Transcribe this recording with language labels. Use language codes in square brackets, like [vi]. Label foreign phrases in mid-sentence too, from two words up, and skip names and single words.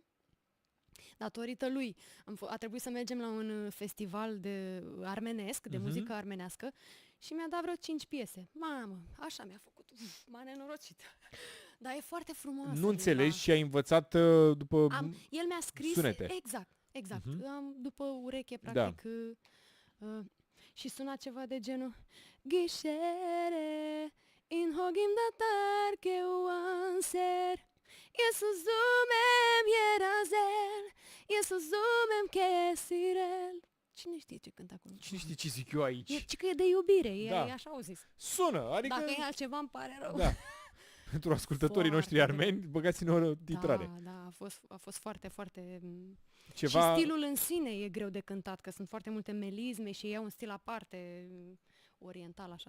[ro] Datorită lui a trebuit să mergem la un festival de armenesc, de muzică armenească, și mi-a dat vreo 5 piese. Mamă, așa mi-a făcut. M-a nenorocit. Dar e foarte frumoasă. Nu limba. înțelegi și ai învățat după... El mi-a scris... sunete. Exact. După ureche, Da. practic. Și suna ceva de genul Ghisere in hogim datar que uanser Jesus zumem yerazel Jesus zumem que sirel. Cine știe ce cântă acolo? Cine știe ce zic eu aici? E că e de iubire, Da. e așa au zis. Sună, adică... Dacă e altceva îmi pare rău. Da. Pentru ascultătorii noștri Foarte armeni, băgați-ne o titrare. Da, a fost foarte, foarte... Ceva... Și stilul în sine e greu de cântat, că sunt foarte multe melizme și e un stil aparte, oriental așa.